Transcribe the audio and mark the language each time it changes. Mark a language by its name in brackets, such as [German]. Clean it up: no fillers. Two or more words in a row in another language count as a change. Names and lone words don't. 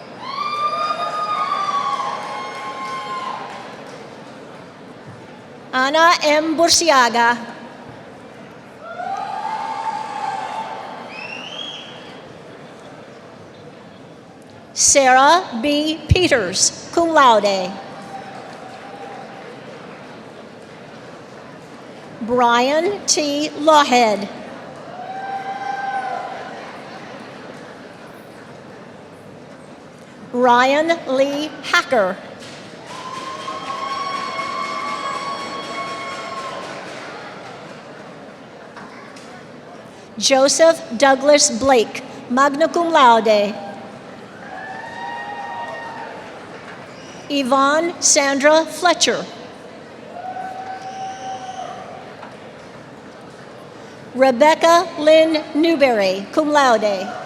[English] Ana M. Burciaga. Sarah B. Peters, [Latin] cum laude. [English] Brian T. Lawhead. Ryan Lee Hacker. Joseph Douglas Blake, [Latin] magna cum laude. [English] Yvonne Sandra Fletcher. Rebecca Lynn Newberry, [Latin] cum laude.